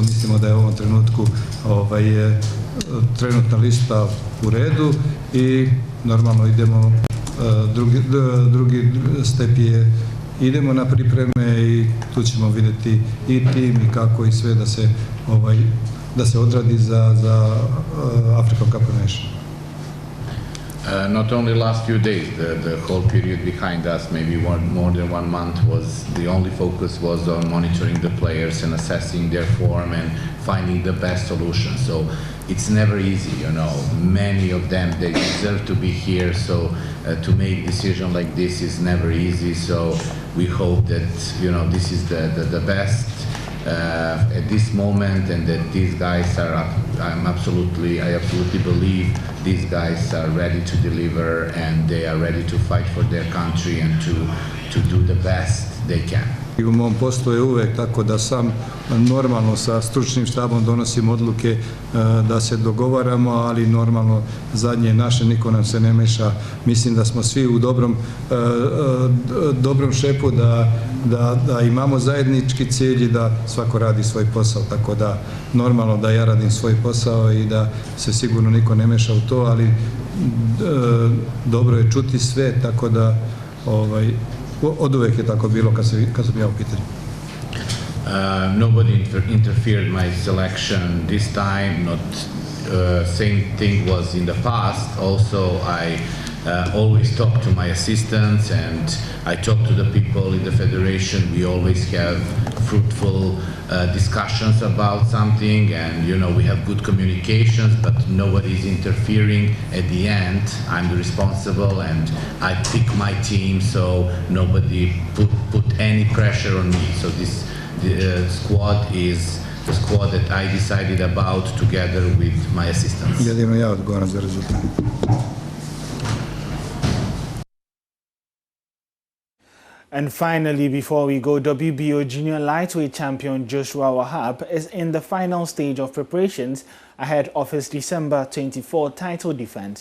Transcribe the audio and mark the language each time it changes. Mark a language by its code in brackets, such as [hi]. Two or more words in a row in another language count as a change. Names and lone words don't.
[bs] Mislimo da je u ovom trenutku trenutna lista u redu i normalno idemo, drugi step je idemo na pripreme i tu ćemo vidjeti i tim i kako i sve da se odradi za African Cup of Nations. [en] Not only last few days, the whole period behind us, maybe more than 1 month, was the only focus was on monitoring the players and assessing their form and finding the best solution. So it's never easy, you know. Many of them, they deserve to be here, so to make decision like this is never easy. So we hope that, you know, this is the best at this moment, and that these guys are, I absolutely believe these guys are ready to deliver and they are ready to fight for their country and to do the best they can. [sr] I u mom poslu je uvek tako da sam normalno sa stručnim štabom donosim odluke da se dogovaramo, ali normalno zadnje naše niko nam se ne meša. Mislim da smo svi u dobrom šepu, da imamo zajednički cilj i da svako radi svoj posao, tako da normalno da ja radim svoj posao i da se sigurno niko ne meša u to, ali dobro je čuti sve, tako da od uvek je tako bilo kad sam ja u pitanju. Nobody interfered my selection this time, not same thing was in the past. Also, I always talk to my assistants and I talk to the people in the federation. We always have fruitful discussions about something, and you know, we have good communications, but nobody is interfering. At the end, I'm the responsible and I pick my team, so nobody put any pressure on me. So this squad is the squad that I decided about together with my assistants. Jedino ja odgovaram za rezultat. [en] And finally, before we go, WBO Junior Lightweight Champion Joshua Wahab is in the final stage of preparations ahead of his December 24 title defense.